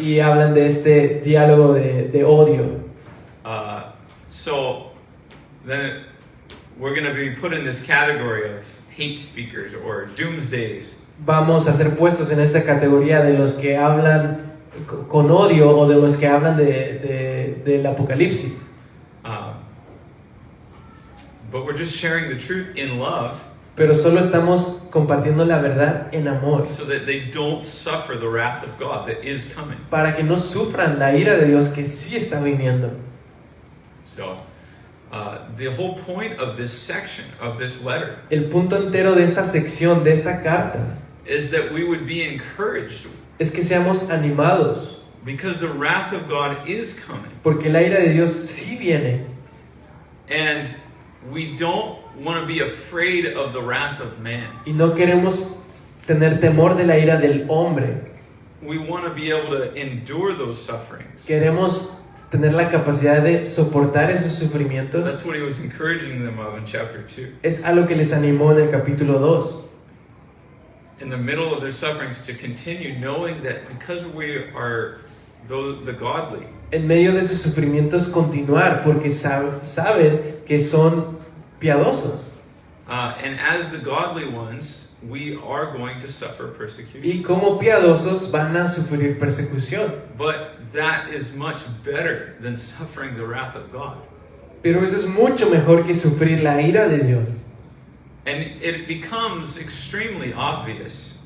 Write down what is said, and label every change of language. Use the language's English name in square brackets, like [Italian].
[Spanish] Y hablan de este diálogo de odio. [English] So then we're going to be put in this category of hate speakers or doomsdays. [Spanish] Vamos a ser puestos en esta categoría de los que hablan con odio o de los que hablan del apocalipsis. [English] But we're just sharing the truth in love [Spanish] Pero solo estamos compartiendo la verdad en amor, [English] so that they don't suffer the wrath of God that is coming. [Spanish] para que no sufran la ira de Dios que sí está viniendo. [English] So the whole point of this section, of this letter, [Spanish] El punto entero de esta sección, de esta carta, [English] is that we would be encouraged [Spanish] es que seamos animados, [English] because the wrath of God is coming. [Spanish] porque la ira de Dios sí viene. [English] And we don't want to be afraid of the wrath of man. [Spanish] Y no queremos tener temor de la ira del hombre. [English] We want to be able to endure those sufferings. [Spanish] Queremos tener la capacidad de soportar esos sufrimientos. [English] That's what he was encouraging them of in chapter 2. [Spanish] Es algo que les animó en el capítulo 2. [English] In the middle of their sufferings, to continue knowing that because we are the godly, [Spanish] En medio de sus sufrimientos continuar, porque saben que son piadosos. [English] and as the godly ones, we are going to suffer persecution. [Spanish] Y como piadosos van a sufrir persecución. [English] But that is much better than suffering the wrath of God. [Spanish] Pero eso es mucho mejor que sufrir la ira de Dios. [English] And it becomes extremely obvious